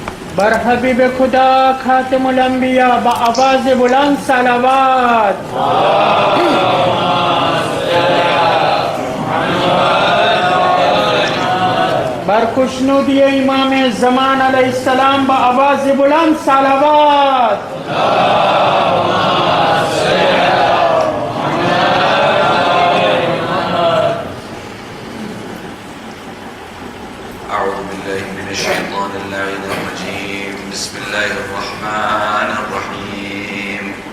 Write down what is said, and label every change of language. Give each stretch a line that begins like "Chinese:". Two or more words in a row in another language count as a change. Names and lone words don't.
Persian: بر حبیب خدا خاتم الانبیا باآواز بلند صلوات. بر خشنودی امام زمان علیه السلام باآواز بلند صلوات.
Arabic: أعوذ بالله من الشيطان اللعين الرجيم. بسم الله الرحمن الرحيم.